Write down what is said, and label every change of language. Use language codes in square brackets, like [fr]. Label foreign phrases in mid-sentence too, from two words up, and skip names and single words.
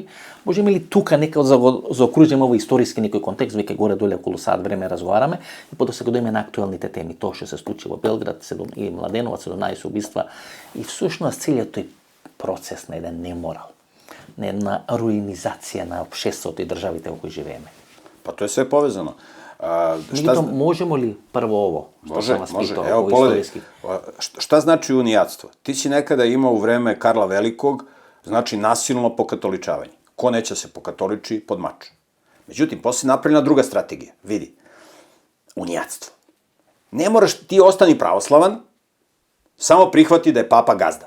[mk] Можеме ли тука нека заокружиме овој историски некој контекст, веќе горе-доле околу сат време разговараме, и потоа се дојдеме на актуелните теми, тоа што се случи во Белград, и Младенова, 17 убиства, и всушност целиот тој процес на еден неморал, на една руинизација на општеството и државите во кои живееме. Па тоа е све повезано. [sr] Можемо ли прво ово, што сам вас питao, Evo, pogledaj, šta znači uniјатство? Ti si nekada imao u vreme Karla Velikog, znači nasilno pokatoličavanje. Ko neće se pokatoliči, pod mač. Međutim, posle napravljena druga strategija. Vidi, uniјatstvo. Ne moraš ti ostani pravoslavan, samo prihvati da je papa gazda.